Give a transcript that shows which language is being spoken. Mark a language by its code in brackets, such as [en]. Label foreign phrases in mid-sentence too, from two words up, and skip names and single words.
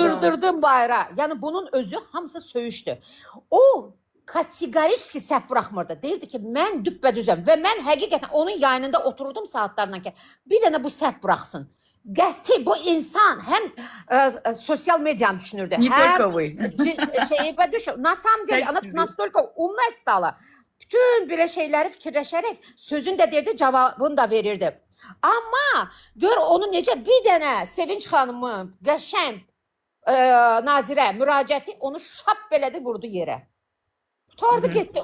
[az] Dırdırdın bayıra. Yəni bunun özü hamısı söyüşdü. O kateqoriki səhv buraxmırdı. Deyirdi ki, mən düppədüzəm və mən həqiqətən onun yayınında otururdum saatlarla ki, bir dənə bu səhv buraxsın. Qəti bu insan həm sosial medianı düşünürdü. [ru] Не только вы. [az] Şeyi düşün. [ru] На самом деле она [az] Təksiri. [ru] настолько умная stala. [az] Bütün belə şeyləri fikirləşərək sözün də derdi, cavabını da verirdi. Amma gör onu necə bir dənə Sevinç xanımın qəşəng nazirə müraciəti onu şap belədi vurdu yerə. Tutardı getdi.